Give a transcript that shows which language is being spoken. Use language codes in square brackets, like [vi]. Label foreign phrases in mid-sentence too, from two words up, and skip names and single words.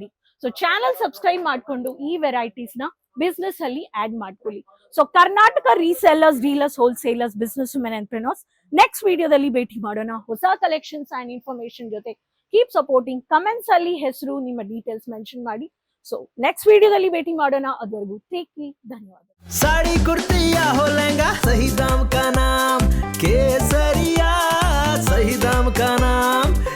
[en] so channel subscribe [kn] ಮಾಡ್ಕೊಂಡು ಈ ವೆರೈಟೀಸ್ ನ ಬಿಸ್ನೆಸ್ ಅಲ್ಲಿ ಆಡ್ ಮಾಡ್ಕೊಳ್ಳಿ. [en] so Karnataka resellers, dealers, wholesalers, business women entrepreneurs next [kn] ವಿಡಿಯೋದಲ್ಲಿ ಭೇಟಿ ಮಾಡೋಣ ಹೊಸ [en] collections and information ಜೊತೆ. keep supporting. [kn] ಕಮೆಂಟ್ಸ್ ಅಲ್ಲಿ ಹೆಸರು, ನಿಮ್ಮ [en] details mention [kn] ಮಾಡಿ. [en] so next [kn] ವಿಡಿಯೋದಲ್ಲಿ ಭೇಟಿ ಮಾಡೋಣ. ಅದುವರೆಗೂ [en] take care. [kn] ಧನ್ಯವಾದ. [hi] साड़ी कुर्ती या हो लहंगा, सही दाम का नाम केसरिया, सही दाम का नाम